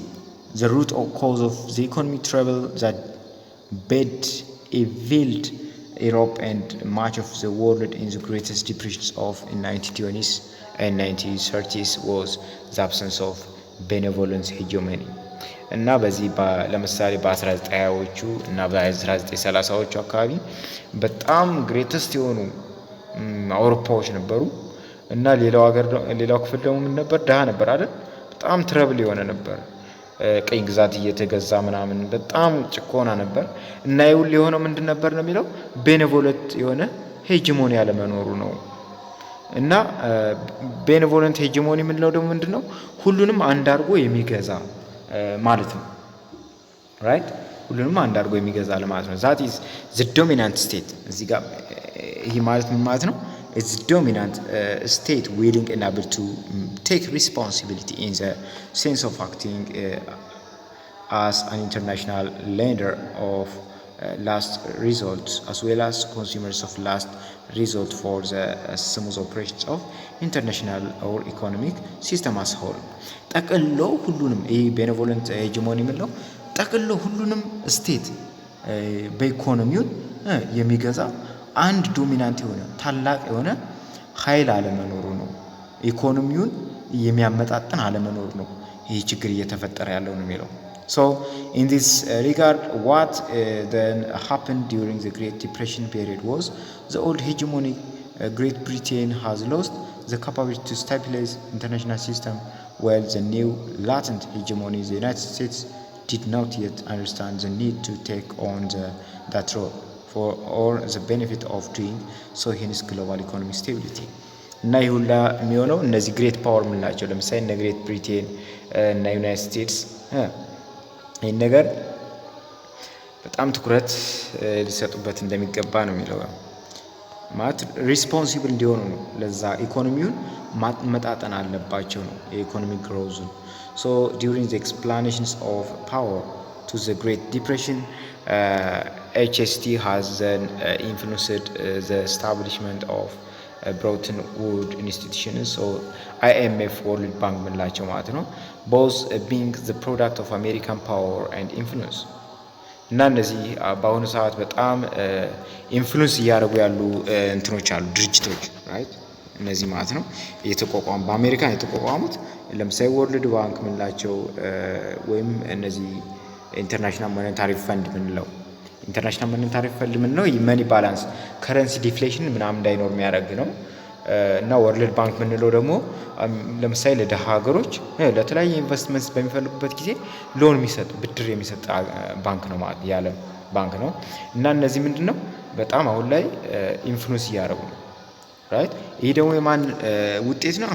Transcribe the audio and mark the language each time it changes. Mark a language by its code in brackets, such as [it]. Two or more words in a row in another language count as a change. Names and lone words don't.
[en] The root or cause of the economic trouble that bedeviled Europe and much of the world in the greatest depressions of in 1920s and 1930s was the absence of benevolence hegemony [am] እና በዚህ ለምሳሌ በ1920ዎቹ እና በ1930ዎቹ አካባቢ በጣም ግሬተስት የሆኑ አውሮፓዎች ነበሩ እና ሌላው ክፍል ደግሞ ምን ነበር? ደሃ ነበር አይደል? በጣም ትረብል የሆነ ነበር። ቀኝ ግዛት እየተገዛ ምናምን በጣም ጭቆና ነበር እና ይሁን የሆነው ምንድን ነበር ነው የሚለው ቤኔቮለንት የሆነ ሄጂሞኒ ያለ መኖሩ ነው። እና [en] benevolent hegemony [am] ምንለው ደግሞ ምንድነው? ሁሉንም አንድ አድርጎ የሚገዛ ማለት ነው። ራይት? ሁሉንም አንድ አድርጎ የሚገዛ ለማለት ነው። [en] that is the dominant state። [am] እዚህ ጋር ይሄ ማለት ምን ማለት ነው? [en] it's the dominant state willing and able to take responsibility in the sense of acting as an international lender of last result as well as consumers of last result for the smooth operations of international or economic system as whole። [am] ጠቅሎ ሁሉንም ይሄ [en] benevolent hegemony [am] ምንለው ጠቅሎ ሁሉንም ስቴት በኢኮኖሚውን የሚገዛ አንድ ዶሚናንት የሆነ ታላቅ የሆነ ኃይል አለመኖሩ ነው። ኢኮኖሚውን የሚያመጣጥን አለመኖሩ ነው ይሄ ችግር እየተፈጠረ ያለው ነው [en] የሚለው። So in this regard, what then happened during the Great Depression period was the old hegemony Great Britain has lost the capability to stabilize international system, while the new latent hegemony the United States did not yet understand the need to take on that role for or the benefit of doing so hence global economic stability. [am] እና ይህ ሁላ የሚሆነው እነዚህ [en] great power [am] ምንላቸው ለምሳሌ እነ ግሬት ብሪቴን እና ዩናይትድ ስቴትስ ይህን ነገር በጣም ትኩረት ሊሰጡበት እንደሚገባ ነው የሚለው። ማለት ሪስፖንሲብል እንዲሆኑ ነው። ለዛ ኢኮኖሚውን ማመጣጠን አለባቸው ነው የኢኮኖሚክ ግሮዙን። [en] so during the explanations of power to the Great Depression, HST has then influenced the establishment of Bretton Woods institutions, so IMF, World Bank [am] ምንላቸው ማለት ነው። [en] both being the product of American power and [am] influence። እና እነዚህ በአሁኑ ሰዓት በጣም ኢንፍሉዌንስ እያደረጉ ያሉ እንትኖች አሉ ድርጅቶች ራይት። እነዚህ ማለት ነው የተቋቋሙ በአሜሪካን የተቋቋሙት ለምሳሌ ወርልድ ባንክ ምንላቸው ወይም እነዚህ ኢንተርናሽናል ሞኔታሪ ፈንድ ምንለው ኢንተርናሽናል ሞኔታሪ ፈንድ ምንለው [en] money balance currency deflation [am] ምናምን እንዳይኖር የሚያደርግ ነው። እና ወርልድ ባንክ ምንለው ደግሞ ለምሳሌ ለደሃ ሀገሮች ለተለያየ ኢንቨስትመንት በሚፈልጉበት ጊዜ ሎን የሚሰጥ ብድር የሚሰጥ ባንክ ነው ማለት ያለ ባንክ ነው። እና እነዚህ ምንድነው በጣም አሁን ላይ ኢንፍሉዌንስ እያደረጉ ነው ራይት። ይሄ ደግሞ የማን ውጤት ነው?